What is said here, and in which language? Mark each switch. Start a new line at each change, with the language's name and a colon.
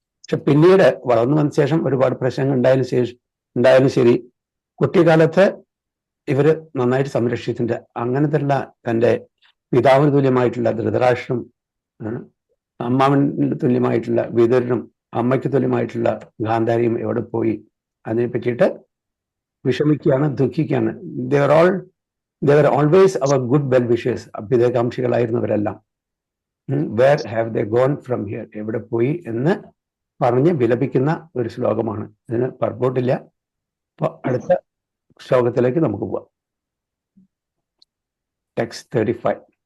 Malayalam: പക്ഷെ പിന്നീട് വളർന്നു വന്ന ശേഷം ഒരുപാട് പ്രശ്നങ്ങൾ ഉണ്ടായാലും ശരി, കുട്ടിക്കാലത്ത് ഇവര് നന്നായിട്ട് സംരക്ഷിച്ചിട്ടുണ്ട്. അങ്ങനത്തെയുള്ള തൻ്റെ പിതാവിന് തുല്യമായിട്ടുള്ള ധൃതരാഷ്ട്രം, അമ്മാവന് തുല്യമായിട്ടുള്ള വിതുരനും, അമ്മയ്ക്ക് തുല്യമായിട്ടുള്ള ഗാന്ധാരിയും എവിടെ പോയി? അതിനെ പറ്റിയിട്ട് വിഷമിക്കുകയാണ്, ദുഃഖിക്കുകയാണ്.
English: they were always our good well wishers.
Malayalam: അഭ്യുദയകാംക്ഷികളായിരുന്നവരെല്ലാം.
English: Where have they gone from here?
Malayalam: എവിടെ പോയി എന്ന് പറഞ്ഞ് വിലപിക്കുന്ന ഒരു ശ്ലോകമാണ്. ഇതിന് പർപ്പോട്ടില്ല. അപ്പൊ അടുത്ത ശ്ലോകത്തിലേക്ക് നമുക്ക് പോവാം. ടെക്സ്റ്റ് 35.